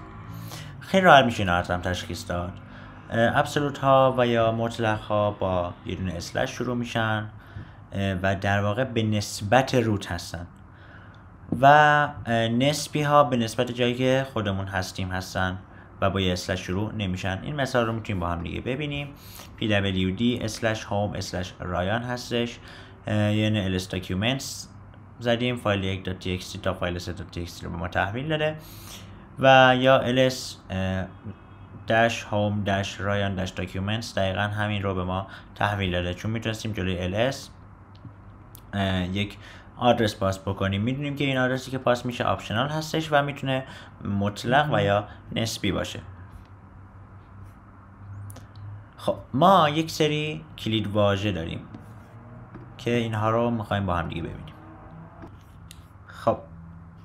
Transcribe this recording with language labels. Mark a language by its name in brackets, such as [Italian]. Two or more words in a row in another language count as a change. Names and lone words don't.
[Persian] خیلی راحت میشه اینا هم تشخیص داد. ابسولوت ها و یا مطلق ها با یه دونه اسلش شروع میشن و در واقع به نسبت روت هستن و نسبی ها به نسبت جایی که خودمون هستن و با یه اسلش شروع نمیشن. این مثال رو میتونیم با هم دیگه ببینیم. pwd/home/ryan هستش، یعنی ls documents زدیم، فایل 1.txt تا فایل 3.txt رو به ما تحویل داده و یا ls-home-ryan-documents دقیقا همین رو به ما تحویل داده چون میتونستیم جلوی ls یک آدرس پاس بکنیم. میدونیم که این آدرسی که پاس میشه آپشنال هستش و میتونه مطلق و یا نسبی باشه. خب ما یک سری کلید واژه داریم که اینها رو میخوایم با هم دیگه ببینیم.